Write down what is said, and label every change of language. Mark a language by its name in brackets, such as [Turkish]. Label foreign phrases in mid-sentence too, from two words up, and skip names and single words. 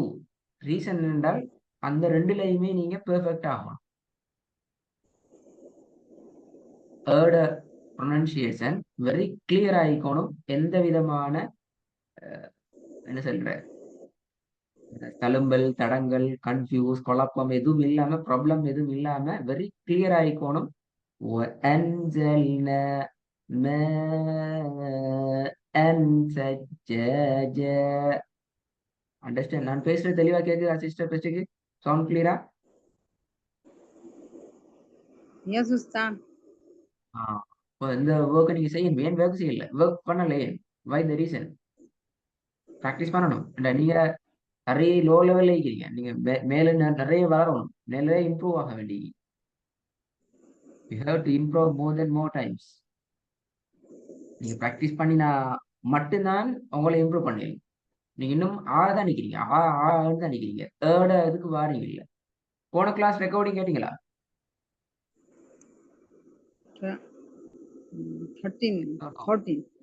[Tamil] ரீசன் என்னென்றால் அந்த ரெண்டுலையுமே நீங்க பெர்ஃபெக்ட் ஆகணும். [English] ஏட pronunciation very clear ஆயிக்கணும். [Tamil] எந்த விதமான என்ன சொல்ற தழும்பல், தடங்கள், கன்ஃபியூஸ், குழப்பம் எதுவும் இல்லாம, ப்ராப்ளம் எதுவும் இல்லாம [English] very clear [Tamil] ஆயிக்கணும். [Arabic] وأنزلنا ماء ثجاجا. [Tamil] அண்டர்ஸ்டாண்ட்? நான் பேசுறது தெளிவா கேக்குதா சிஸ்டர்? [English] பேசுக்கு sound clear? Yes, Ustad. [Tamil] இப்போ இந்த ஒர்க்கை நீங்க செய்யணும். ஏன் ஒர்க் செய்யல? ஒர்க் பண்ணல ஏன்? [English] why the reason? [Tamil] ப்ராக்டிஸ் பண்ணணும். நீங்க நிறைய [English] low level [Tamil] இருக்கிறீங்க. நீங்க மேல நிறைய வளரணும், நிறைய இம்ப்ரூவ் ஆக வேண்டி. [English] you have to improve more then more times. [Tamil] நீங்க ப்ராக்டிஸ் பண்ணினா மட்டும்தான் உங்களை இம்ப்ரூவ் பண்ணிடலாம். நீங்க இன்னும் தான் நிக்கிறீங்க, தான் நிக்கிறீங்க. இதுக்கு வாரீங்க இல்ல. போன [English] class recording [Tamil] கேட்டீங்களா? 13, 14.